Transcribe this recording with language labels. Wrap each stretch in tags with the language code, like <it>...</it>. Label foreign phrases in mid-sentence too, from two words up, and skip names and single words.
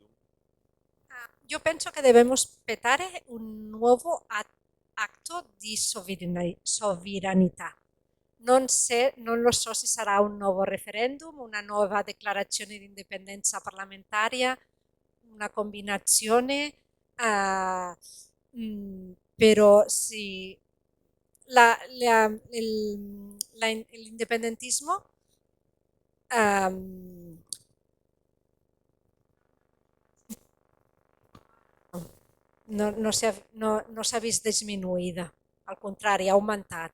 <it>Io penso che dobbiamo aspettare un nuovo atto di sovranità. Non lo so se sarà un nuovo referendum, una nuova dichiarazione di indipendenza parlamentaria, una combinazione, però sì,</it> <ca>l'indipendentismo no s'ha vist disminuïda, al contrari, ha augmentat.</ca>